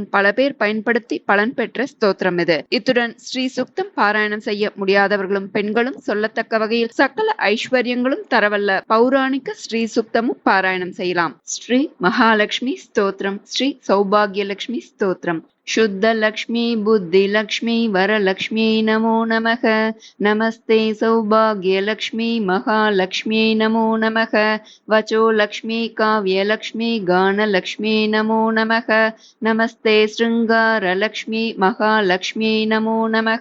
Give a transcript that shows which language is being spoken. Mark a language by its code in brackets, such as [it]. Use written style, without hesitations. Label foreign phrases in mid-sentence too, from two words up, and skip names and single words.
[ta] பல பேர் பயன்படுத்தி பலன் பெற்ற ஸ்தோத்திரம் இது. இத்துடன் ஸ்ரீ சுக்தம் பாராயணம் செய்ய முடியாதவர்களும் பெண்களும் சொல்லத்தக்க வகையில் சகல ஐஸ்வர்யங்களும் தரவல்ல பௌராணிக ஸ்ரீ சுக்தமும் பாராயணம் செய்யலாம். ஸ்ரீ மகாலட்சுமி ஸ்தோத்திரம். ஸ்ரீ சௌபாகியலட்சுமி ஸ்தோத்திரம். [sa] शुद्ध लक्ष्मी बुद्धि लक्ष्मी वरलक्ष्मी नमो नमः. नमस्ते सौभाग्य लक्ष्मी महालक्ष्मी नमो नमः. वचो लक्ष्मी काव्य लक्ष्मी गान लक्ष्मी नमो नमः. नमस्ते श्रृंगार लक्ष्मी महालक्ष्मी नमो नमः.